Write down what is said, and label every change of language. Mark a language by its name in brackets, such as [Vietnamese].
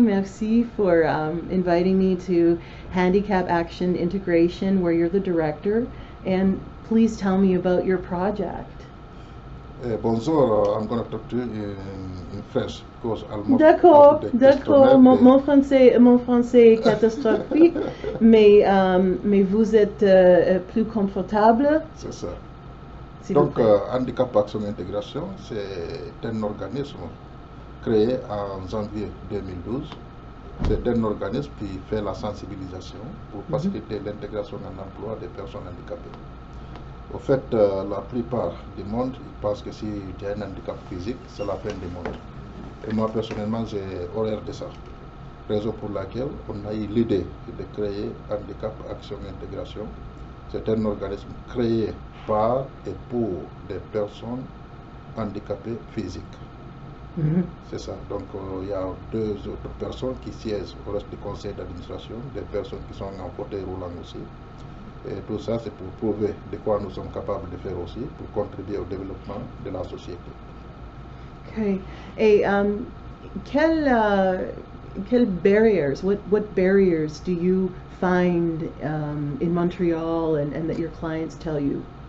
[English] Merci for inviting me to Handicap Action Integration, where you're the director. And please tell me about your project. Bonjour, I'm going to talk to you in French because almost all [French] D'accord, [English] the [French] d'accord. questionnaires, Mon français est catastrophique, mais vous êtes plus confortable, c'est ça. s'il vous Donc, plaît. Handicap Action Intégration, c'est un organisme créé en janvier 2012. C'est un organisme qui fait la sensibilisation pour faciliter l'intégration en emploi des personnes handicapées. Au fait, la plupart du monde ils pensent que si tu as un handicap physique, c'est la fin du monde. Et moi, personnellement, j'ai horreur de ça. Raison pour laquelle on a eu l'idée de créer Handicap Action Intégration. C'est un organisme créé par et pour des personnes handicapées physiques. C'est ça. Donc, il y a deux autres personnes qui siègent au reste du conseil d'administration, des personnes qui sont en fauteuil roulant aussi. Et tout ça, c'est pour prouver de quoi nous sommes capables de faire aussi, pour contribuer au développement de la société. [English] Okay. [French] Et quelles [English] barriers, what barriers do you find in Montreal and that your clients tell you?